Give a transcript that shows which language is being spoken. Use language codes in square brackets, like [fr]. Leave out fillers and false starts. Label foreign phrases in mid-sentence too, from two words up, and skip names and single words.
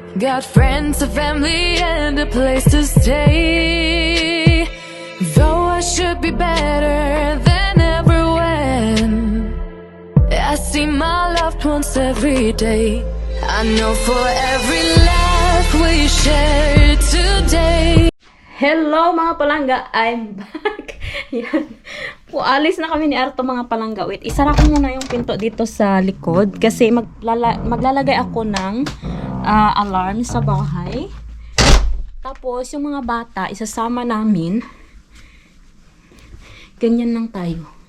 [en] Got friends, a family, and a place to stay. Though I should be better than ever when I see my loved ones every day. I know for every laugh we share today. [tl] Hello mga palangga, [en] I'm back. [tl] Yan. Alis na kami ni Arto mga palangga. Wait, isara ko muna yung pinto dito sa likod kasi maglalagay ako ng alarm sa bahay. Tapos yung mga bata, isasama namin. Ganyan lang tayo.